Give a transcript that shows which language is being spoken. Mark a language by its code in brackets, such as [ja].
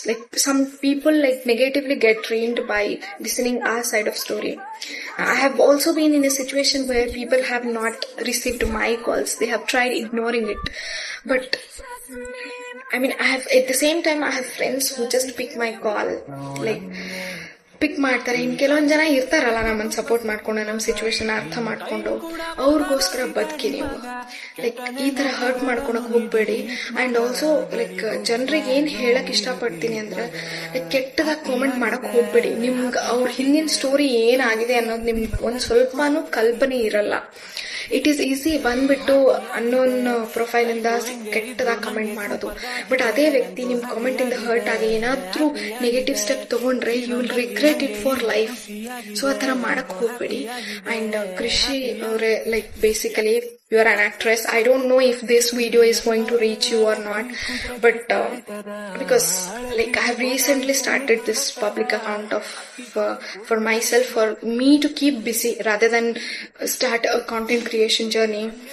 [en] Like some people negatively get drained by listening our side of story. I have also been in a situation where people have not received my calls. They have tried ignoring it, but at the same time I have friends who just pick my call, [kn] ಪಿಕ್ ಮಾಡ್ತಾರೆ. ಇನ್ ಕೆಲವೊಂದ್ ಜನ ಇರ್ತಾರಲ್ಲ ನಮ್ಮನ್ನ support ಮಾಡ್ಕೊಂಡು, ನಮ್ situation ಅರ್ಥ ಮಾಡ್ಕೊಂಡು, ಅವ್ರಿಗೋಸ್ಕರ ಬದುಕಿ ನೀವು. ಈ ತರ ಹರ್ಟ್ ಮಾಡ್ಕೊಳಕ್ ಹೋಗ್ಬೇಡಿ. ಅಂಡ್ ಆಲ್ಸೋ ಜನರಿಗೆ ಏನ್ ಹೇಳಕ್ ಇಷ್ಟಪಡ್ತೀನಿ ಅಂದ್ರೆ, ಕೆಟ್ಟದಾಗಿ ಕಾಮೆಂಟ್ ಮಾಡಕ್ ಹೋಗ್ಬೇಡಿ. ನಿಮ್ಗೆ ಅವ್ರ ಹಿಂದಿನ ಸ್ಟೋರಿ ಏನಾಗಿದೆ ಅನ್ನೋದು ನಿಮ್ಗೆ ಒಂದ್ ಸ್ವಲ್ಪನೂ ಕಲ್ಪನೆ ಇರಲ್ಲ. [en] it is easy [kn] ಬಂದ್ಬಿಟ್ಟು ಅನ್ನೋನ್ ಪ್ರೊಫೈಲ್ ಇಂದ ಕೆಟ್ಟದಾಗಿ ಕಮೆಂಟ್ ಮಾಡೋದು. ಬಟ್ ಅದೇ ವ್ಯಕ್ತಿ ನಿಮ್ ಕಾಮೆಂಟ್ ಇಂದ ಹರ್ಟ್ ಆಗಿ ಏನಾದ್ರೂ ನೆಗೆಟಿವ್ ಸ್ಟೆಪ್ ತಗೊಂಡ್ರೆ [en] You will regret it for life. [kn] So ಆ ತರ ಮಾಡಕ್ ಹೋಗ್ಬೇಡಿ. [en] And Krishi ಅವರೇ basically you are an actress. I don't know if this video is going to reach you or not, but because I have recently started this public account of for myself, for me to keep busy rather than start a content creation journey.